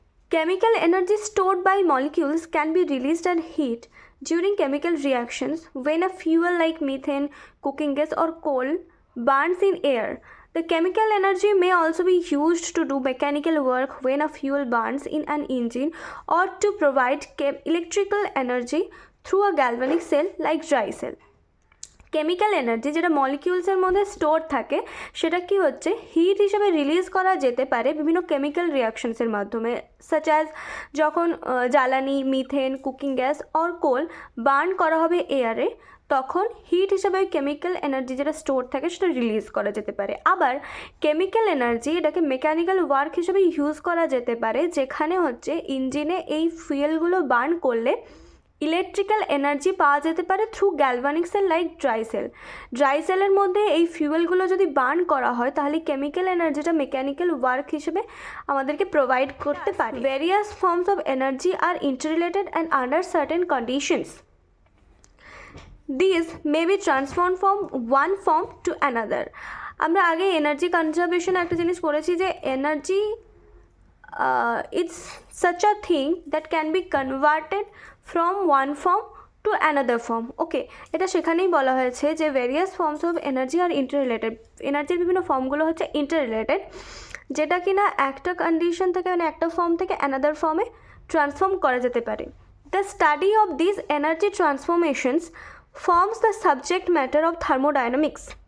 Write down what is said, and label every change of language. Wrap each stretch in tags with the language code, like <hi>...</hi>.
<en>Chemical energy stored by molecules can be released as heat during chemical reactions when a fuel like methane, cooking gas or coal burns in air. The chemical energy may also be used to do mechanical work when a fuel burns in an engine or to provide electrical energy through a galvanic cell like dry cell.</en> <bn>Chemical energy যেটা মলিকিউলসের মধ্যে store থাকে সেটা কি হচ্ছে hit হিসেবে release করা যেতে পারে বিভিন্ন কেমিক্যাল রিয়াকশনসের মাধ্যমে, সাচ অ্যাজ যখন জ্বালানি, methane, cooking gas or coal burn করা হবে এয়ারে, তখন হিট হিসেবে ওই কেমিক্যাল এনার্জি যেটা স্টোর থাকে সেটা রিলিজ করা যেতে পারে। আবার কেমিক্যাল এনার্জি এটাকে মেকানিক্যাল ওয়ার্ক হিসেবে ইউজ করা যেতে পারে, যেখানে হচ্ছে ইঞ্জিনে এই ফুয়েলগুলো বার্ন করলে ইলেকট্রিক্যাল এনার্জি পাওয়া যেতে পারে through galvanic sell like dry sell. Dry সেলের মধ্যে এই ফিউয়েলগুলো যদি বার্ন করা হয় তাহলে কেমিক্যাল এনার্জিটা মেকানিক্যাল ওয়ার্ক হিসেবে আমাদেরকে প্রোভাইড করতে পারে।</bn> <en>Various forms of energy are interrelated and under certain conditions this may be transform from one form to another.</en> <bn>আমরা আগে এনার্জি কনজারভেশন একটা জিনিস পড়েছি যে</bn> <en>Energy it's such a thing that can be converted from one form to another form.</en> <bn>ওকে, এটা সেখানেই বলা হয়েছে যে</bn> <en>Various forms of energy are interrelated.</en> <bn>এনার্জির বিভিন্ন ফর্মগুলো হচ্ছে ইন্টাররিলেটেড, যেটা কিনা একটা কন্ডিশন থেকে মানে একটা ফর্ম থেকে অ্যানাদার ফর্মে ট্রান্সফর্ম করা যেতে পারে।</bn> <en>The study of this energy transformations forms the subject matter of thermodynamics.</en>